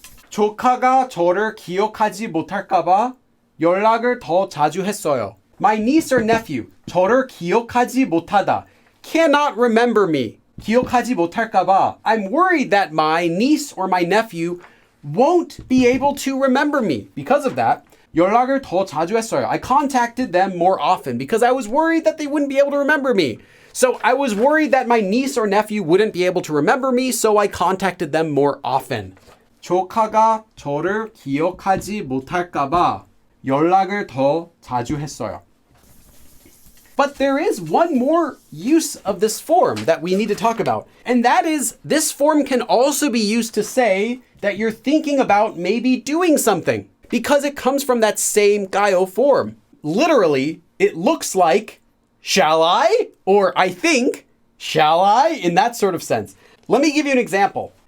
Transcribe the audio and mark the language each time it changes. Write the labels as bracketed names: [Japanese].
[Korean] 조카가 저를 기억하지 못할까 봐 연락을 더 자주 했어요. [English] My niece or nephew, [Korean] 저를 기억하지 못하다, [English] cannot remember me. [Korean] 기억하지 못할까 봐 [English] I'm worried that my niece or my nephew won't be able to remember me. Because of that, [Korean] 연락을 더 자주 했어요. [English] I contacted them more often because I was worried that they wouldn't be able to remember me. So I was worried that my niece or nephew wouldn't be able to remember me, so I contacted them more often. [Korean] 조카가 저를 기억하지 못할까 봐 연락을 더 자주 했어요. [English] But there is one more use of this form that we need to talk about. And that is, this form can also be used to say that you're thinking about maybe doing something because it comes from that same 가요 form. Literally, it looks like, shall I? Or I think, shall I? In that sort of sense. Let me give you an example.